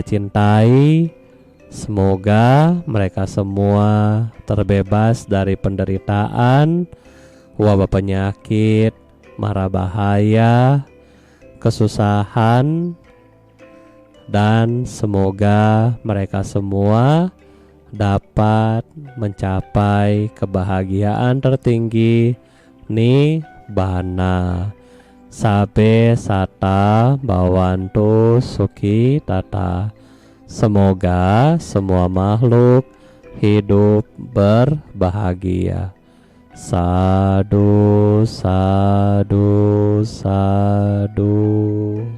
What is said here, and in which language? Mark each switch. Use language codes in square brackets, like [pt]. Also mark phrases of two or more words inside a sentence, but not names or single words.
[id] cintai, semoga mereka semua terbebas dari penderitaan, wabah penyakit, mara bahaya, kesusahan, dan semoga mereka semua dapat mencapai kebahagiaan tertinggi Nibbana. [pi] Sabe sata bawantu suki tata. [id] Semoga semua makhluk hidup berbahagia. [pi] Sadu, sadu, sadu.